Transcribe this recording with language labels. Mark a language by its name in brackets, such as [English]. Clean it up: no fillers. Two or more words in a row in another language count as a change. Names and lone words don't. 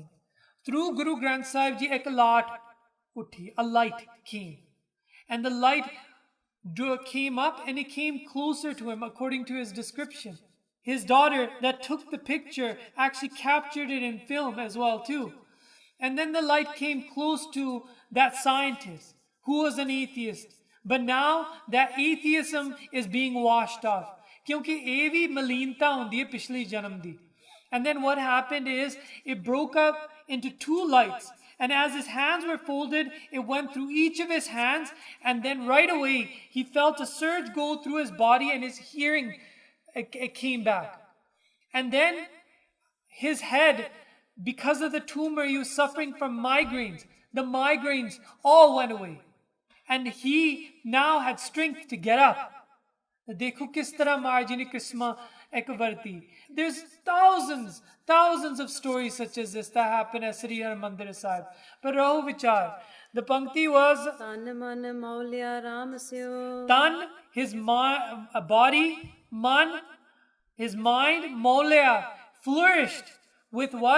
[English] Through Guru Granth Sahib Ji, a light came, and the light came up and it came closer to him according to his description. His daughter that took the picture actually captured it in film as well too. And then the light came close to that scientist who was an atheist. But now that atheism is being washed off. [Punjabi] Kyunki ਇਹ ਵੀ ਮਲੀਨਤਾ ਹੁੰਦੀ ਹੈ ਪਿਛਲੀ ਜਨਮ ਦੀ. [English] And then what happened is it broke up into two lights. And as his hands were folded, it went through each of his hands. And then right away, he felt a surge go through his body and his hearing it came back. And then his head, because of the tumor, he was suffering from migraines. The migraines all went away. And he now had strength to get up. [Hindi] देखो किस तरह महाराज जी ने किस्मा एक वर्ती. [English] There's thousands of stories such as this that happen at Sri Harmandir Sahib. [Punjabi] But ਰਹਾਉ ਵਿਚਾਰ. The pankti was ਤਨੁ ਮਨੁ ਮਉਲਿਓ ਰਾਮ ਸਿਉ. [English] Tan, his body, man, his mind, maulya, flourished with what?